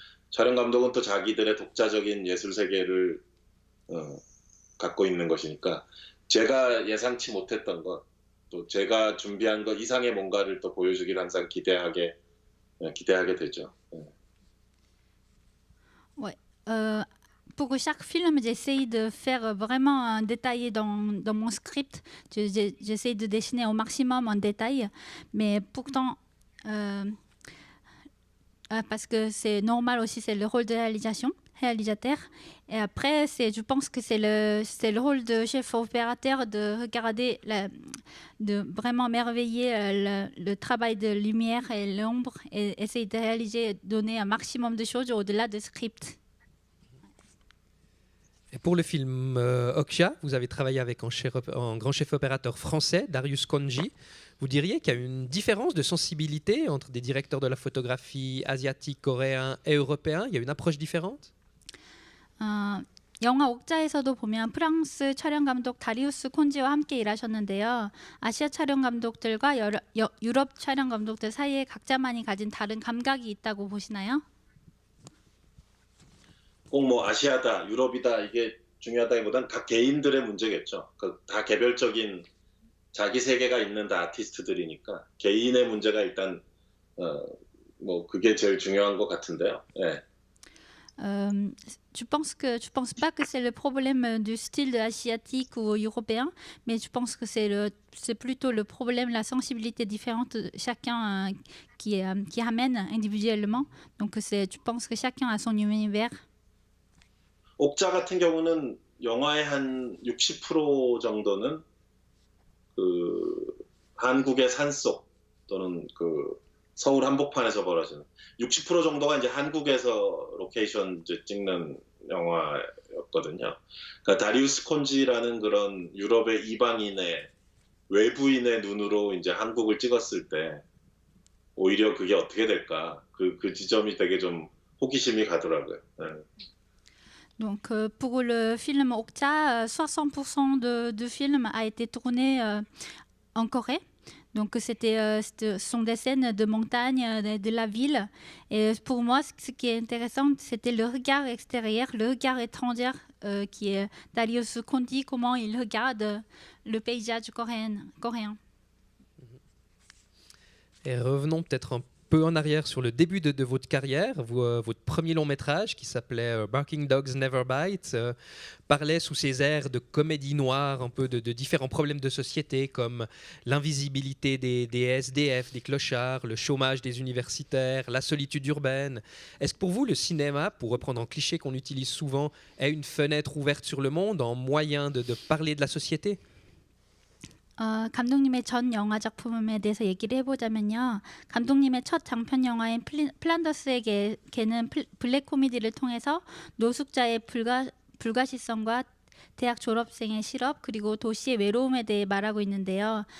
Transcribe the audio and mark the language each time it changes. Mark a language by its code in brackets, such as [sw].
[ko] 촬영 감독은 또 자기들의 독자적인 예술 세계를 갖고 있는 것이니까 제가 예상치 못했던 것, 또 제가 준비한 것 이상의 뭔가를 또 보여주길 항상 기대하게 되죠. [fr] Ouais. Pour chaque film, j'essaye de faire vraiment un détaillé dans mon script. J'essaye de dessiner au maximum en détail, mais pourtant, parce que c'est normal aussi, c'est le rôle de réalisateur. Et après, je pense que c'est le rôle de chef opérateur de regarder, de vraiment merveiller le travail de lumière et l'ombre et essayer de réaliser, donner un maximum de choses au-delà du script. Et pour le film Okja, vous avez travaillé avec un grand chef opérateur français, Darius Khondji. Vous diriez qu'il y a une différence de sensibilité entre des directeurs de la photographie asiatiques, coréens et européens? Il y a une approche différente? [ko] 영화 옥자에서도 보면 프랑스 촬영 감독 다리우스 콘지와 함께 일하셨는데요. 아시아 촬영 감독들과 유럽 촬영 감독들 사이에 각자만이 가진 다른 감각이 있다고 보시나요? 꼭 뭐 아시아다, 유럽이다 이게 중요하다기보단 각 개인들의 문제겠죠. 다 개별적인 자기 세계가 있는 다 아티스트들이니까 개인의 문제가 일단 뭐 그게 제일 중요한 것 같은데요. 예. [fr] Je pense pas que c'est le problème du style asiatique ou européen, mais je pense que c'est plutôt le problème, la sensibilité différente de chacun qui amène individuellement. Donc je pense que chacun a son univers. [ko] 옥자 같은 경우는 영화의 한 60% 정도는 그 한국의 산속 또는 그 서울 한복판에서 벌어지는 60% 정도가 이제 한국에서 로케이션 이제 찍는 영화였거든요. 그러니까 다리우스 콘지라는 그런 유럽의 이방인의 외부인의 눈으로 이제 한국을 찍었을 때 오히려 그게 어떻게 될까? 그 지점이 되게 좀 호기심이 가더라고요. 네. [fr] Donc pour le film Okja, 60% du film a été tourné en Corée. Donc ce sont des scènes de montagne, de la ville. Et pour moi, ce qui est intéressant, c'était le regard extérieur, le regard étranger qui est Darius Khondji, comment il regarde le paysage coréen. Et revenons peut-être un peu en arrière sur le début de votre carrière. Votre premier long métrage qui s'appelait Barking Dogs Never Bite parlait sous ses airs de comédie noire un peu de différents problèmes de société comme l'invisibilité des SDF, des clochards, le chômage des universitaires, la solitude urbaine. Est-ce que pour vous le cinéma, pour reprendre un cliché qu'on utilise souvent, est une fenêtre ouverte sur le monde, un moyen de parler de la société? [ko] 감독님의 전 영화 작품에 대해서 얘기를 해보자면요. 감독님의 첫 장편 영화인 플란더스의 개는 블랙 코미디를 통해서 노숙자의 불가시성과 대학 졸업생의 실업 그리고 도시의 외로움에 대해 말하고 있는데요.